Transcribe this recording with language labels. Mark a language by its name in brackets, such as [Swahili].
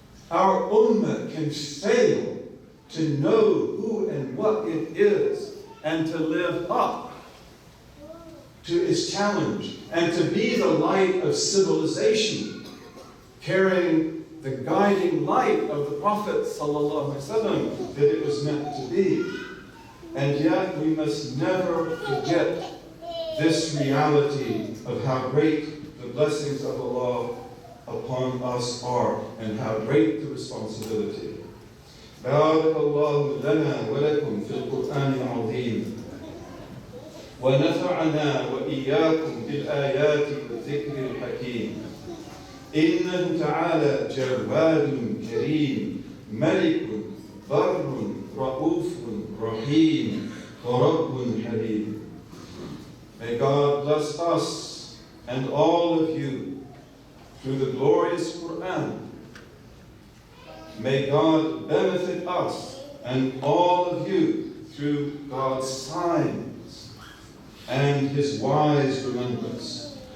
[English] Our ummah can fail to know who and what it is and to live up to its challenge and to be the light of civilization, carrying the guiding light of the Prophet ﷺ that it was meant to be. And yet we must never forget this reality of how great the blessings of Allah upon us are and how great the responsibility. [Arabic] بارك الله لنا ولكم في القرآن العظيم ونفعنا وإياكم بالآيات والذكر الحكيم. إنه تعالى جواد كريم ملك بر رؤوف رحيم ورب حليم. [English] May God bless us and all of you through the glorious Quran. May God benefit us and all of you through God's signs and his wise remembrance.